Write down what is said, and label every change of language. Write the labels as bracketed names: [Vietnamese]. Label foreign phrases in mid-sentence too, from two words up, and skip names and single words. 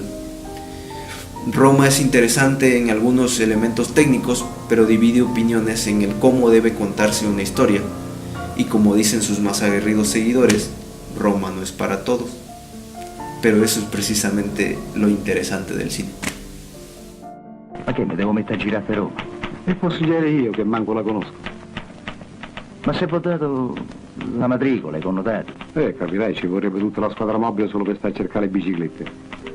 [Spanish] Roma es interesante en algunos elementos técnicos, pero divide opiniones en el cómo debe contarse una historia, y como dicen sus más aguerridos seguidores, Roma no es para todos. Pero eso es precisamente lo interesante del cine. [Italian] Ma che, mi devo mettere a girare per Roma? E posso dire io che manco la conosco. Ma se ho dato la matricola, i connotati. Capirai, ci vorrebbe tutta la squadra mobile solo per stare a cercare le biciclette.